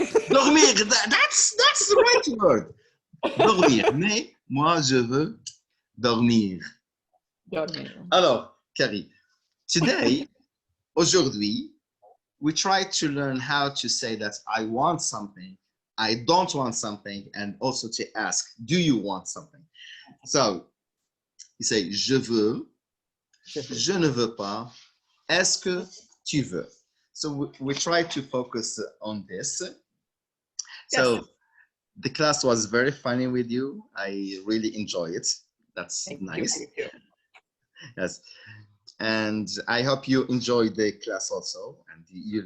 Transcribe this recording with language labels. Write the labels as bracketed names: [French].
[English] Dormir, that's the right word. [French] Dormir, mais moi je veux dormir. Dormir. [English] Alors, Carrie, today, aujourd'hui, we try to learn how to say that I want something, I don't want something, and also to ask, do you want something? So, you say, [French] je veux, je ne veux pas, est-ce que tu veux? [English] So we try to focus on this. So yes. The class was very funny with you. I really enjoy it. That's nice. You. Yes. And I hope you enjoyed the class also. And you